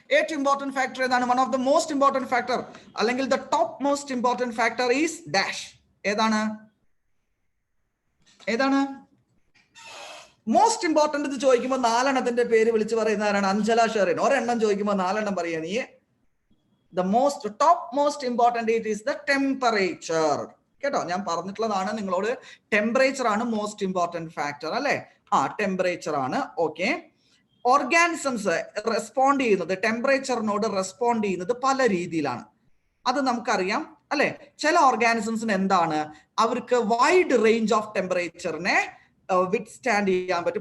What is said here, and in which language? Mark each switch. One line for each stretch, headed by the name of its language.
Malayalam: ഏറ്റവും important factor ഏതാണ്?
English: one of the most important factor
Malayalam: അല്ലെങ്കിൽ
English: The top most important factor is dash.
Malayalam: ഏതാണ്? ഏതാണ് മോസ്റ്റ് ഇമ്പോർട്ടന്റ് എന്ന് ചോദിക്കുമ്പോൾ 4 എണ്ണത്തിന്റെ പേര് വിളിച്ചു പറയുന്നവരാണ്. അഞ്ജല ഷെറിൻ ഒരെണ്ണം ചോദിക്കുമ്പോൾ 4 എണ്ണം പറയാ നീ.
English: The top most important it is the temperature.
Malayalam: കേട്ടോ, ഞാൻ പറഞ്ഞിട്ടുള്ളതാണ് നിങ്ങളോട്. ടെമ്പറേച്ചർ ആണ് മോസ്റ്റ് ഇമ്പോർട്ടന്റ് ഫാക്ടർ അല്ലെ. ടെമ്പറേച്ചർ ആണ്. ഓക്കെ, ഓർഗാനിസംസ് റെസ്പോണ്ട് ചെയ്യുന്നത്, ടെമ്പറേച്ചറിനോട് റെസ്പോണ്ട് ചെയ്യുന്നത് പല രീതിയിലാണ്. അത് നമുക്കറിയാം അല്ലെ. ചില ഓർഗാനിസംസിന് എന്താണ്, അവർക്ക് വൈഡ് റേഞ്ച് ഓഫ് ടെമ്പറേച്ചറിനെ വിത്ത്സ്റ്റാൻഡ് ചെയ്യാൻ പറ്റും.